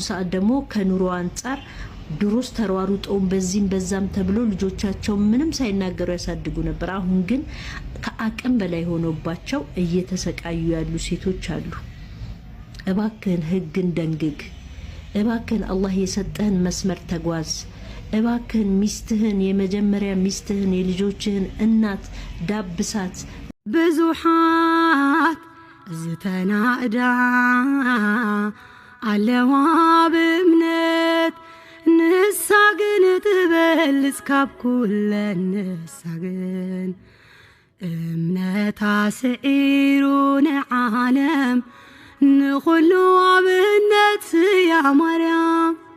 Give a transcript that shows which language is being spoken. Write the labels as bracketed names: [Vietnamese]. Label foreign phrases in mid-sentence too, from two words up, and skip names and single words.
[Amharic] ሰዓት ደግሞ ከኑሮ አንፃር ድሮስ ተሯሩጠው በዚህም በዛም ተብሎ ልጆቻቸው ምንም ሳይናገሩ ያሳድጉ ነበር። አሁን ግን ከአቅም በላይ ሆኖባቸው እየተሰቃዩ ያሉ ሴቶች አሉ። እባክህን ህግን ደንግግ። እባክህን አላህ የሰጠህን መስመር ተጓዝ። እባክህን ሚስትህን የመጀመሪያ ሚስትህን የልጆችህን እናት ዳብሳት። [Tigrinya] ብዙሓት ዝተናእዳ ኣለዋ ብእምነት ንሳ ግን ትበልጽ ካብ ኩለን ንሳ ግን እምነታ ስዒሩ ንዓለም ንኹሉ ኣብነት ያ ማርያም